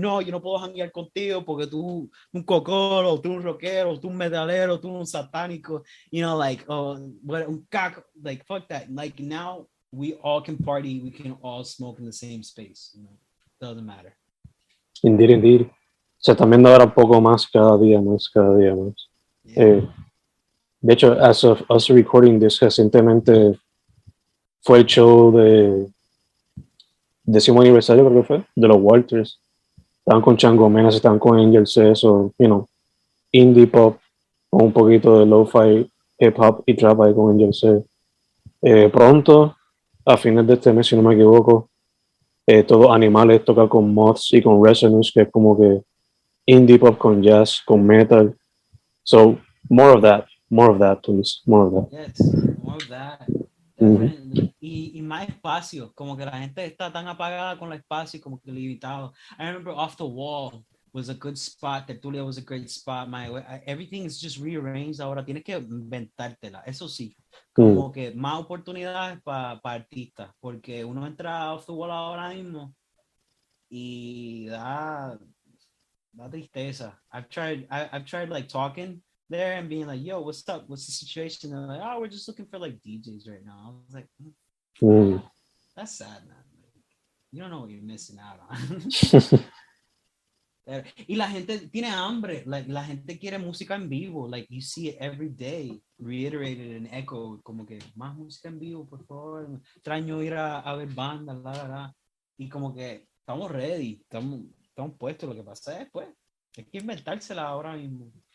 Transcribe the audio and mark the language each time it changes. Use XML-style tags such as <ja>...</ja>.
<es>No, yo no puedo janguear contigo porque tú un cocoro, tú un rockero, tú un metalero, tú un satánico,</es> <en>you know, like,</en> <es>un caco,</es> <en>like, fuck that. Like, now we all can party, we can all smoke in the same space, you know, doesn't matter. Indeed.</en> <es>Se está viendo ahora un poco más cada día más.</es> <en>Yeah.</en> <es>De hecho,</es> <en>as of us recording this,</en> <es>recientemente fue el show de 10º aniversario, creo que fue, de los Walters. Estaban con Chango Menas, estaban con Angel C,</es> <en>so, you know,</en> <es>indie pop, con un poquito de lo-fi, hip hop y trap ahí con Angel C. Pronto, a fines de este mes, si no me equivoco, Todos Animales toca con Moths y con Resonance, que es como que indie pop con jazz, con metal.</es> <en>So, more of that, please, more of that. Yes, more of that. Definitely.</en> <es>Y más espacio, como que la gente está tan apagada con el espacio, como que limitado.</es> <en>I remember Off the Wall was a good spot, Tertulia was a great spot, everything is just rearranged</en> <es>ahora, tienes que inventártela, eso sí, como que más oportunidades para artistas, porque uno entra a Off the Wall ahora mismo y da tristeza.</es> <en>I've tried like talking there and being like, yo, what's up? What's the situation? And they're like, oh, we're just looking for like DJs right now. I was like, that's sad, man. Like, you don't know what you're missing out on.</en> <es>Y la gente tiene hambre. Like, la gente quiere música en vivo.</es> <en>Like, you see it every day, reiterated and echoed.</en> <es>Como que, más música en vivo, por favor. Extraño ir a ver banda, la. Y como que, estamos ready. Estamos puestos. Lo que pasa es, pues, hay que inventársela ahora mismo.</es>